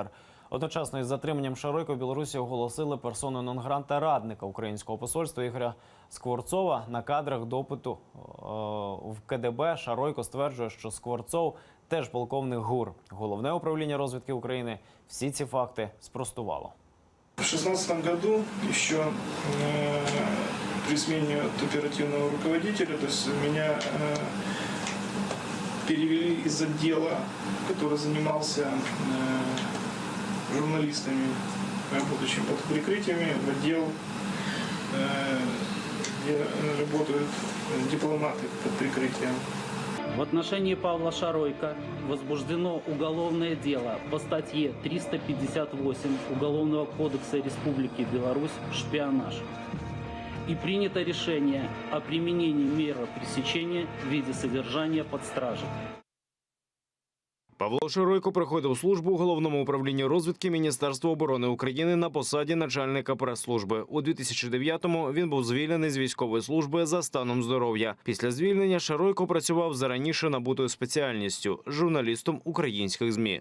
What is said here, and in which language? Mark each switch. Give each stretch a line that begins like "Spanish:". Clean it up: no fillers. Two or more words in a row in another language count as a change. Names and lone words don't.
Ukrainian: Одночасно із затриманням Шаройка в Білорусі оголосили персону нон-гранта радника українського посольства Ігоря Скворцова. На кадрах допиту в КДБ Шаройко стверджує, що Скворцов теж полковник ГУР. Головне управління розвідки України всі ці факти спростувало.
Russian: В 2016 году еще при смене оперативного руководителя, то есть меня перевели из отдела, который занимался журналистами, работающими под прикрытиями, в отдел, где работают дипломаты под прикрытием. В отношении Павла Шаройка возбуждено уголовное дело по статье 358 Уголовного кодекса Республики Беларусь «Шпионаж». И принято решение о применении меры пресечения в виде содержания под стражей.
Ukrainian: Павло Шаройко проходив службу у Головному управлінні розвідки Міністерства оборони України на посаді начальника прес-служби. У 2009-му він був звільнений з військової служби за станом здоров'я. Після звільнення Шаройко працював за раніше набутою спеціальністю – журналістом українських ЗМІ.